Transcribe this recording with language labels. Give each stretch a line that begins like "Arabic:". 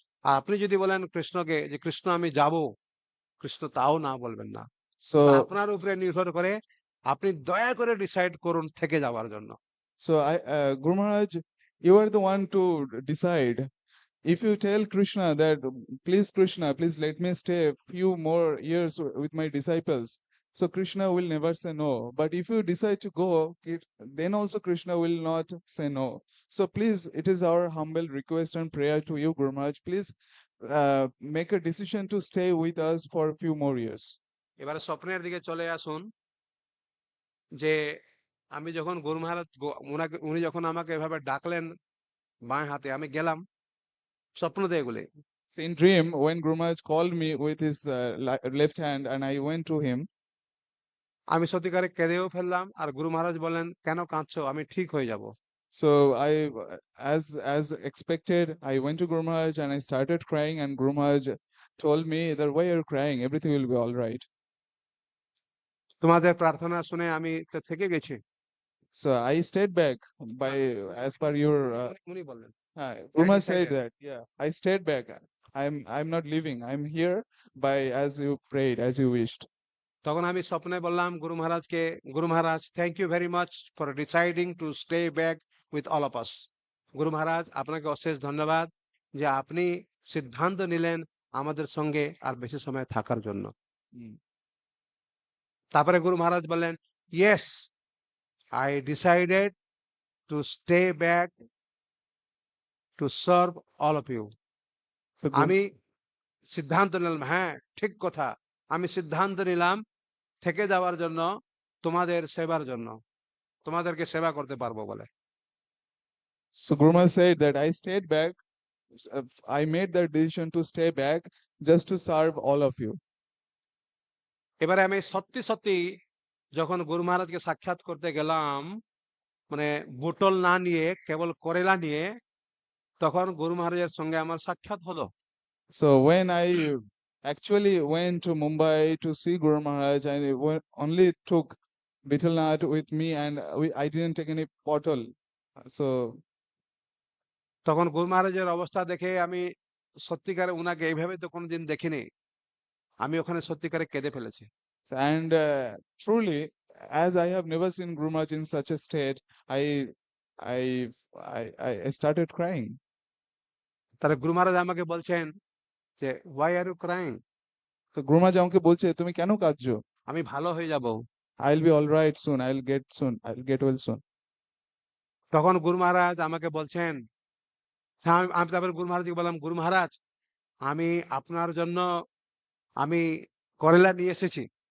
Bangla: আর আপনি যদি বলেন কৃষ্ণকে যে কৃষ্ণ আমি যাব, কৃষ্ণ তাও না বলবেন না।
English: So
Bangla: আপনার উপরে নির্ভর করে, আপনি দয়া করে ডিসাইড করুন থেকে যাওয়ার জন্য।
English: so Guru Maharaj, you are the one to decide. If you tell Krishna that please Krishna, please let me stay a few more years with my disciples, so Krishna will never say no. But if you decide to go, then also Krishna will not say no. So please, it is our humble request and prayer to you, Guru Maharaj, please make a decision to stay with us for a few more years.
Bangla: এবারে স্বপ্নের দিকে চলে আসুন, যে আমি যখন গুরু মহারাজ উনি যখন আমাকে এভাবে ডাকলেন বাঁ হাতে, আমি গেলাম স্বপ্ন দেখলে।
English: So in dream, when Guru Maharaj called me with his left hand and I went to him,
Bangla: আমি সত্যিকারে কেঁদেও ফেললাম, আর গুরু মহারাজ বললেন কেন কাঁদছো, আমি ঠিক হয়ে যাব।
English: so as expected, I went to Guru Maharaj and I started crying, and Guru Maharaj told me that why are you crying? Everything will be all right.
Bangla: তোমাদের প্রার্থনা শুনে আমি তো থেকে গেছি।
English: So I stayed back by as per your
Bangla: উনি বললেন
English: Guru I Maharaj said decided. that, yeah, I stayed back. I'm not leaving. I'm here by as you prayed, as you wished.
Bangla: তখন আমি স্বপ্নে বললাম গুরু মহারাজকে, গুরু মহারাজ
English: Thank you very much for deciding to stay back with all of us.
Bangla: গুরু মহারাজ আপনাকে অশেষ ধন্যবাদ যে আপনি সিদ্ধান্ত নিলেন আমাদের সঙ্গে আর বেশি সময় থাকার জন্য। Mm. তারপরে গুরু মহারাজ বললেন
English: Yes, I decided to stay back to serve all of you. So Guru,
Bangla: আমি সিদ্ধান্ত নিলাম, হ্যাঁ ঠিক কথা, আমি সিদ্ধান্ত নিলাম থেকে যাওয়ার জন্য, তোমাদের সেবার জন্য, তোমাদেরকে সেবা করতে পারবো বলে।
English: so Guru Maharaj said that I stayed back. I made that decision to stay back just to serve all of you.
Bangla: এবারে আমি সত্যি সত্যি যখন গুরু মহারাজকে সাক্ষাৎ করতে গেলাম, মানে বোতল না নিয়ে কেবল করেলা নিয়ে, তখন গুরু মহারাজের সঙ্গে আমার সাক্ষাৎ হলো।
English: So when I actually went to Mumbai to see Guru Maharaj, I only took betel nut with me, and I didn't take any bottle. So
Bangla: তখন গুরু মহারাজের অবস্থা দেখে আমি সত্যিকারে উনাকে এইভাবে তো কোনোদিন দেখিনি, আমি ওখানে সত্যিকারে কেঁদে ফেলেছি।
English: and truly, as I have never seen Guru Maharaj in such a state, I I started crying.
Bangla: তাহলে গুরু মহারাজ আমাকে বলছেন যে
English: why are you crying?
Bangla: তো গুরু মহারাজ আমাকে বলছে তুমি কেন কাঁদছো? আমি ভালো হয়ে যাব।
English: I'll be all right soon. I'll get well soon.
Bangla: তখন গুরু মহারাজ আমাকে বলছেন, হ্যাঁ, আমি তারপরে গুরু মহারাজকে বললাম, গুরু মহারাজ আমি আপনার জন্য আমি করেলা নিয়ে এসেছি।